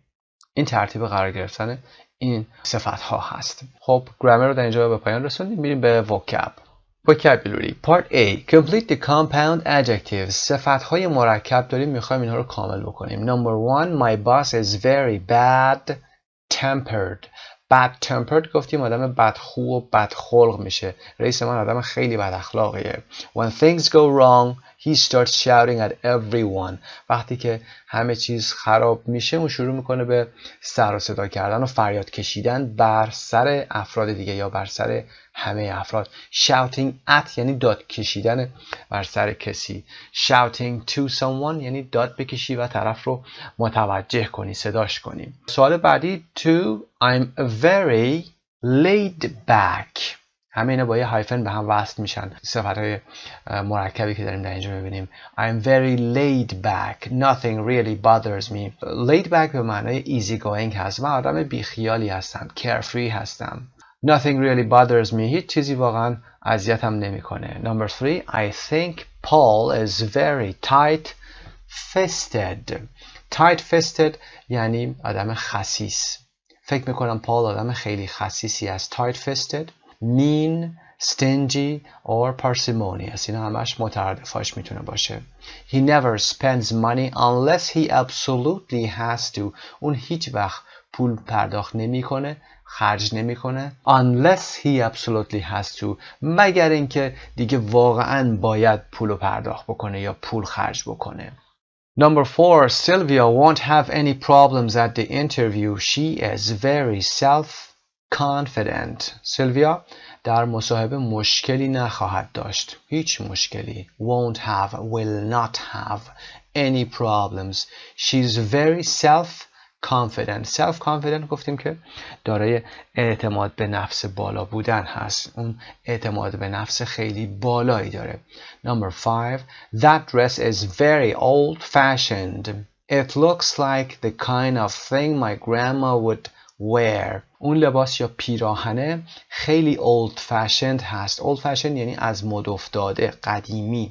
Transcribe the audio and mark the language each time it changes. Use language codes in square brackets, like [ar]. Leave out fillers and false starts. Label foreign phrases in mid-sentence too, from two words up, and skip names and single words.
[fa] این ترتیب قرار گرفتن این صفت ها هست. خب گرامر رو در اینجا به پایان رسوندیم. میریم به vocabulary. [en] Part A. Complete the compound adjectives. [fa] صفت های مرکب داریم، میخوایم اینها رو کامل بکنیم. [en] Number 1. My boss is very bad tempered. bad tempered [fa] گفتیم آدم بدخو و بدخلق میشه. رئیس من آدم خیلی بد اخلاقیه. [en] When things go wrong he starts shouting at everyone. [fa] وقتی که همه چیز خراب میشه اون شروع میکنه به سر و صدا کردن و فریاد کشیدن بر سر افراد دیگه یا بر سر همه افراد. [en] shouting at [fa] یعنی داد کشیدن بر سر کسی. [en] shouting to someone [fa] یعنی داد بکشی و طرف رو متوجه کنی، صداش کنی. سوال بعدی [en] to. I'm very laid back. [fa] همه اینا با یه هایفن به هم وصل میشن. صفتهای مرکبی که داریم در اینجا میبینیم. [en] I'm very laid back. Nothing really bothers me. laid back [fa] به معنای [en] easy going [fa] هست. من آدم بیخیالی هستم. carefree هستم. [en] Nothing really bothers me. [fa] هیچ چیزی واقعا اذیتم نمیکنه. [en] Number 3. I think Paul is very tight-fisted. [fa] tight-fisted یعنی آدم خسیس. فکر میکنم پال آدم خیلی خسیسی است. [en] tight-fisted mean, stingy or parsimonious. [fa] اینا همش مترادفاش میتونه باشه. [en] He never spends money unless he absolutely has to. [fa] اون هیچ وقت پول پرداخت نمیکنه، خرج نمیکنه. [en] Unless he absolutely has to. [fa] مگر اینکه دیگه واقعا باید پول پرداخت بکنه یا پول خرج بکنه. [en] Number 4. Sylvia won't have any problems at the interview. She is very self-confident. [fa] سیلویا در مصاحبه مشکلی نخواهد داشت. هیچ مشکلی. [en] Won't have, will not have any problems. She's very self-confident. [fa] Self-confident گفتیم که دارای اعتماد به نفس بالا بودن هست. اون اعتماد به نفس خیلی بالایی داره. [en] Number 5. That dress is very old-fashioned. It looks like the kind of thing my grandma would wear. [fa] اون لباس یا پیراهنه خیلی [en] old-fashioned [fa] هست. old-fashioned یعنی از مد افتاده، قدیمی.